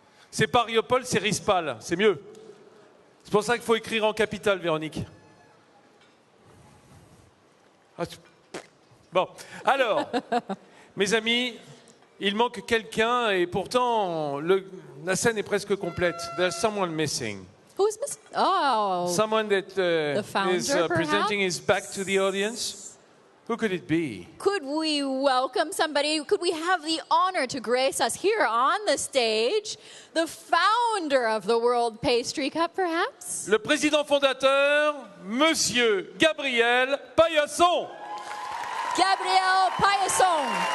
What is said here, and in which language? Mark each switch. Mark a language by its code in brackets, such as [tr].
[fr] C'est pas Riopol, c'est Rispal, c'est mieux. C'est pour ça qu'il faut écrire en capitale, Véronique. Bon, alors, mes amis, il manque quelqu'un et pourtant la scène est presque complète. [en] There's someone missing. Who's missing? Oh, someone that the founder, is presenting his back to the audience. Who could it be? Could we welcome somebody? Could we have the honor to grace us here on the stage? The founder of the World Pastry Cup, perhaps? [fr] Le président fondateur, Monsieur Gabriel Paillasson. Gabriel Paillasson.